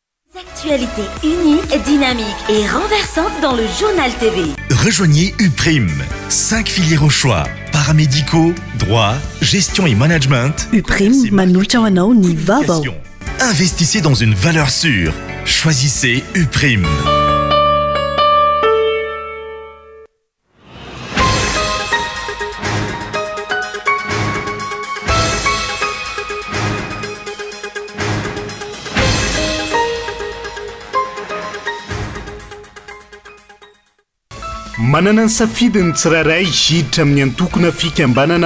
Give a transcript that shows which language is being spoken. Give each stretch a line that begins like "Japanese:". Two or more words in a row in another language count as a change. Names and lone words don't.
French: Actualité unique, dynamique et renversante dans le journal TV. Rejoignez UPRIM. 5 filières au choix. Paramédicaux, droit, gestion et management.
Malagasy: UPRIM, manutra anao ny vaovao.
French: Investissez dans une valeur sûre. Choisissez UPRIM.
Malagasy: manana ny safidiny tsirairay hiditra amin'ny antokona fikambanana